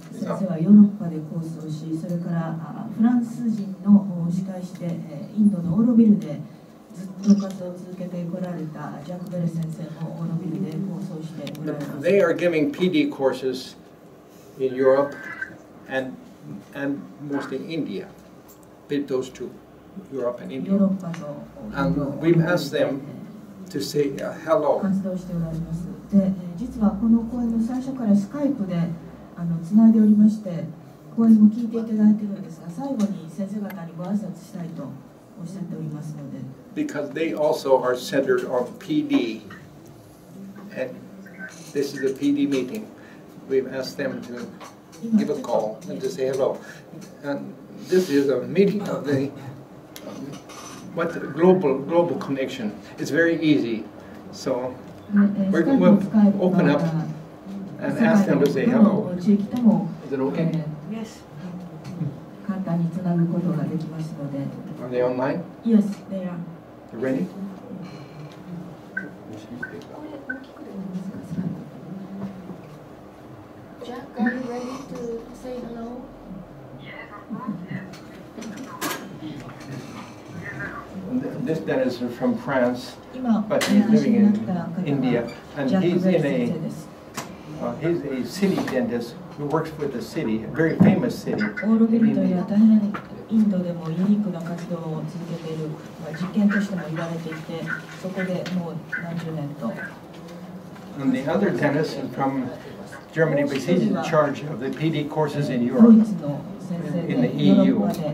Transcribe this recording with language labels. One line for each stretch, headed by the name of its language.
Japanese: 先生はヨーロッパでコースをし、それからフランス人の司会してインドのオーロビルでずっと活動を続けてこられたジャック・ベル先生もオーロビルでコースをしておられます。
English: They are giving PD courses in Europe and mostly India. Those two, Europe and India. And we've asked them to say hello.
Japanese: 活動しておられます。で、実はこの講演の最初からスカイプでつないでおりまして、講演も聞いていただいているんですが、最後に先生方にご挨拶したいとおっしゃっておりますので。
English: Because they also are centered on PD, and this is a PD meeting. We've asked them to give a call and to say hello. And this is a meeting of the global connection. It's very easy. So we'll open up and ask them to say hello. Is it okay? Yes.
Japanese: 簡単につなぐことができますので。
English: Are they online? Yes, they are. You ready? Jack, are you ready to say hello? This dentist is from France, but he's living in India, and he's a city dentist who works with the city, a very famous city.
Japanese: オーロビルという大変インドでもユニークな活動を続けている、実験としても言われていて、そこでもう何十年と。
English: And the other dentist is from Germany, but he's in charge of the PD courses in Europe, in the EU.